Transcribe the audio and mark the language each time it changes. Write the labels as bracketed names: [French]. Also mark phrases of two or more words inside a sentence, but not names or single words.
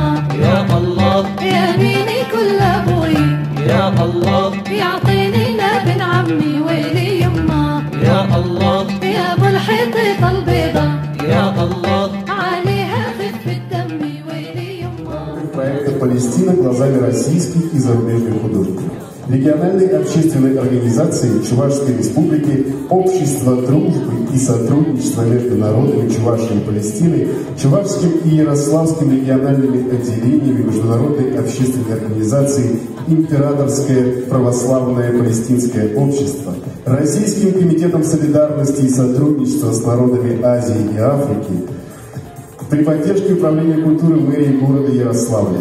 [Arabic] يا الله يميني كل ابوي يا الله يعطيني لابن عمي ويلي يما يا الله يا ابو الحيطة البيضة يا الله عليها خف الدم ويلي يما. [Russian] Проекта «Палестина» глазами российских и зарубежных художников. Региональной общественной организации Чувашской Республики «Общество дружбы и сотрудничества между народами Чувашии и Палестины», Чувашским и Ярославским региональными отделениями Международной общественной организации «Императорское православное палестинское общество», Российским комитетом солидарности и сотрудничества с народами Азии и Африки при поддержке Управления культуры мэрии города Ярославля.